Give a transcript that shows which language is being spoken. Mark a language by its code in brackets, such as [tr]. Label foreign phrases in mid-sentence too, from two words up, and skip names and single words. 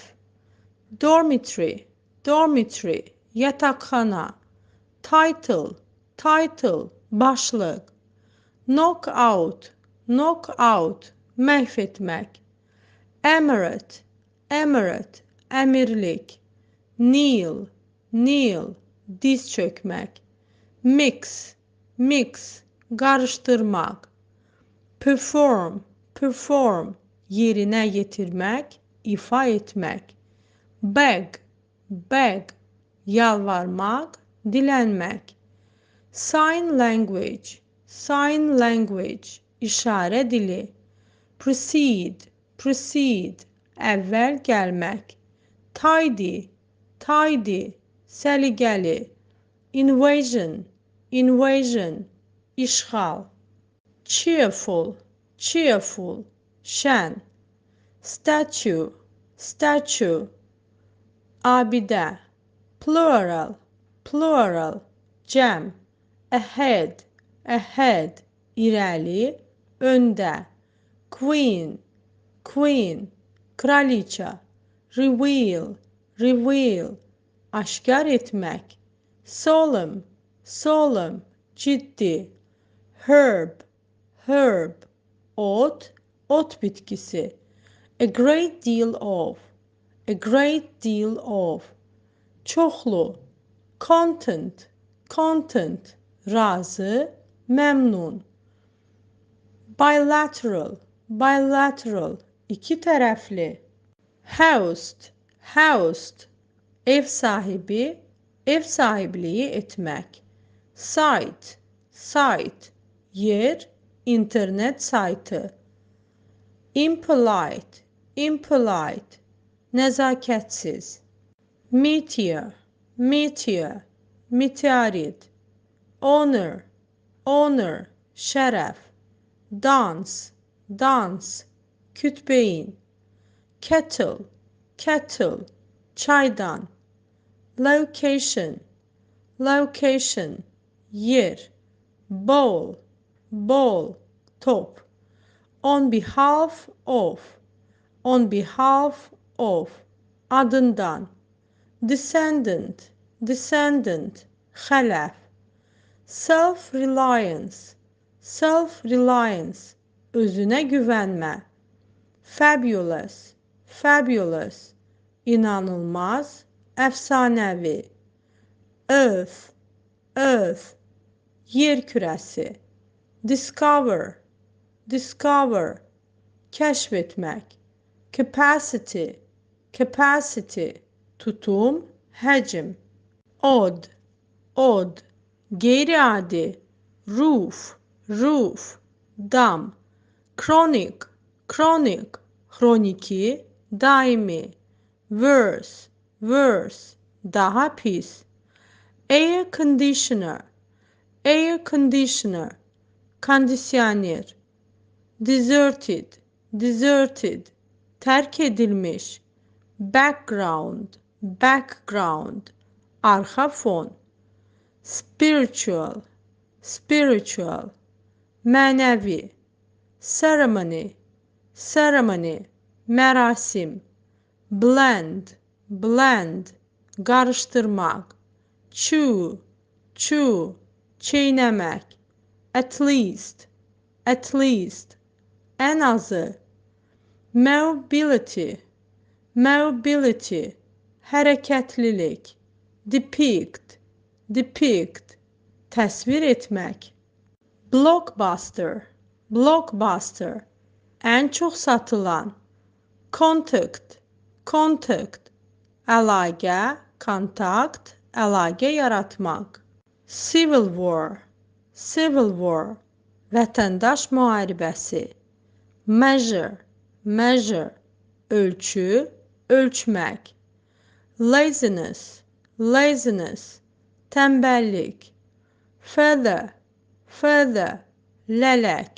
[en] Dormitory, dormitory, yataqxana. Title, title, başlıq. Knockout, knockout, [az] məhv etmək. [en] Emirate, emirate, əmirlik. Kneel, kneel, [az] diz çökmək. [en] Mix, mix, qarışdırmaq. Perform, perform, [az] yerinə yetirmək, ifa etmək. Beg, beg, yalvarmaq, dilənmək. [en] Sign language, sign language, [az] işarə dili. [en] Proceed, proceed, [az] əvvəl gəlmək. [en] Tidy, tidy, səliqəli. Invasion, invasion, işğal. Cheerful, cheerful, şən. Statue, statue, abidə. Plural, plural, cəm. Ahead, ahead, [az] irəli, öndə. [en] Queen, queen, kraliça. Reveal, reveal, [az] aşkar etmək. [en] Solemn, solemn, ciddi. Herb, herb, [az] ot, ot bitkisi. [en] A great deal of, a great deal of. Çoxlu. Content, content, [az] razı, məmnun. [en] Bilateral, bilateral, [az] iki tərəfli. [en] Host, host, [az] ev sahibi, ev sahibliyi etmək. [en] Site, site, [az] yer, internet saytı. [en] Impolite, impolite, nəzakətsiz. Meteor, meteor, meteorit. Honor, honor, şərəf. Dance, dance, kütbeyin. Kettle, kettle, çaydan. Location, location, yer. Ball, ball, top. On behalf of, on behalf of, adından. Descendant, descendant, xələf. Self-reliance, self-reliance, [az] özünə güvənmə. [en] Fabulous, fabulous, [az] inanılmaz, əfsanəvi. [en] Earth, earth, [az] yer kürəsi. [en] Discover, discover, [az] kəşf etmək. [en] Capacity, capacity, [az] tutum, həcm. [en] Odd, odd, qeyri-adi. Roof, roof, dam. Chronic, chronic, [az] xroniki, daimi. [en] Worse, worse, [az] daha pis. [en] Air conditioner, air conditioner, kondisyoner. Deserted, deserted, [az] terk edilmiş. [en] Background, background, [az] arxa fon. [en] Spiritual, spiritual, mənəvi. Ceremony, ceremony, mərasim. Blend, blend, qarışdırmaq. Chew, chew, çeynəmək. At least, at least, [az] ən azı. [en] Mobility, mobility, hərəkətlilik. Depict, depict, [az] təsvir etmək. [en] Blockbuster, blockbuster, [az] ən çox satılan. [en] Contact, contact, [az] əlaqə, kontakt, əlaqə yaratmaq. [en] Civil war, civil war, [az] vətəndaş müharibəsi. [en] Measure, measure, [az] ölçü, ölçmək. [en] Laziness, laziness, tənbəllik. Feather, feather, lələk.